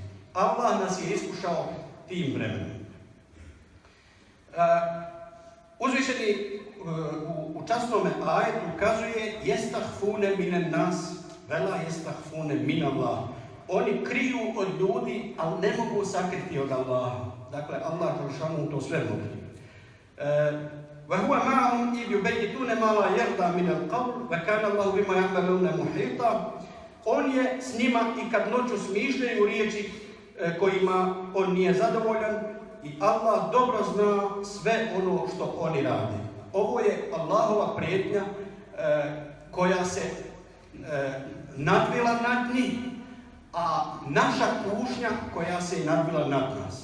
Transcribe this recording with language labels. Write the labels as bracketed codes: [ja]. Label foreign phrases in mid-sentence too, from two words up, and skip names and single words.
[bs] Allah nas je iskušao tim vremenom. Uzvišeni u časnome ajetu ukazuje [ar] يستخفون من الناس ولا يستخفون من الله. [bs] Oni kriju od ljudi, ali ne mogu sakriti od Allaha. Dakle, Allah Đelešanu to sve mogu. [ar] وَهُوَ مَعَهُمْ إِذْ يُبَيِّتُونَ مَا لَا يَرْضَى مِنَ الْقَوْلِ وَكَانَ اللَّهُ بِمَا يَعْمَلُونَ مُحِيطًا. [bs] On je s njima i kad noću smišljaju riječi kojima on nije zadovoljan, i Allah dobro zna sve ono što oni rade. Ovo je Allahova prijetnja koja se nadvila nad njih, a naša kušnja koja se nadvila nad nas.